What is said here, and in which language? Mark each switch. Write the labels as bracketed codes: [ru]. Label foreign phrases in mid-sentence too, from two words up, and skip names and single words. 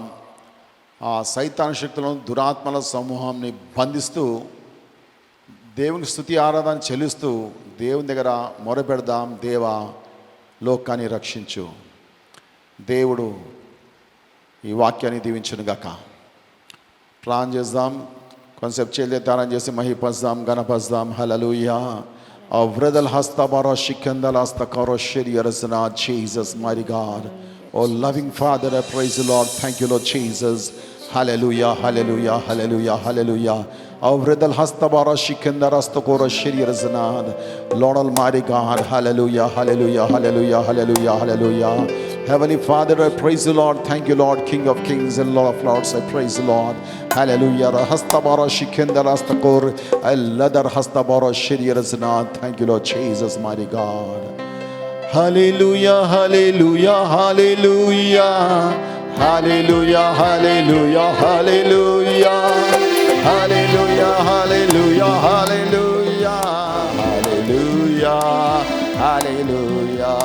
[te] ఆ సైతాను శక్తులను, దురాత్మల సమూహాన్ని బంధిస్తూ దేవునికి స్తుతి ఆరాధన చెల్లిస్తూ దేవుని దగ్గర మొరపెడదాం. దేవా, లోకాన్ని రక్షించు. దేవుడు ఈ వాక్యాన్ని దీవించునుగాక. ప్రార్థన చేద్దాం. కొంతసేపు చేద్దాం చేసి మహిపస్తాం, గణపస్తాం. హల్లెలూయా. Avradal hasta bara shikandal hasta karoshiri yarasana. [en] Jesus, mighty God. Oh loving Father, I praise you, Lord. Thank you, Lord Jesus. Hallelujah, hallelujah, hallelujah, hallelujah. Avradal hasta bara shikandal hasta karoshiri yarasana. Lord Almighty God, hallelujah, hallelujah, hallelujah, hallelujah, hallelujah. Heavenly Father, I praise you, Lord. Thank you, Lord, King of Kings and Lord of Lords. I praise you, Lord. Hallelujah. Hastabara shikendar hastakor alladar hastabara shiriyarasna. Thank you, Lord Jesus, mighty God. Hallelujah, hallelujah, hallelujah. Hallelujah, hallelujah, hallelujah. Hallelujah, hallelujah, hallelujah. Hallelujah, hallelujah.